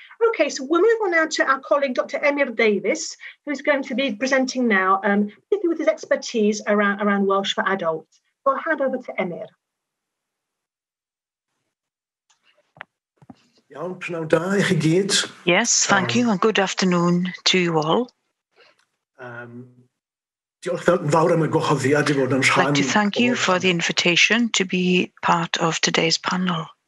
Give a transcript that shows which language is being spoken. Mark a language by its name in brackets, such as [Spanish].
[English] Okay, so we'll move on now to our colleague, Dr. Emyr Davies, who's going to be presenting now, particularly with his expertise around Welsh for adults. So I'll hand over to Emyr. [Welsh] Iawn, prynawn da I chi gyd. [English] Yes, thank you, and good afternoon to you all. [Welsh] Diolch yn fawr am y gwahoddiad I fod yn rhan. [English] I'd like to thank you for the invitation to be part of today's panel.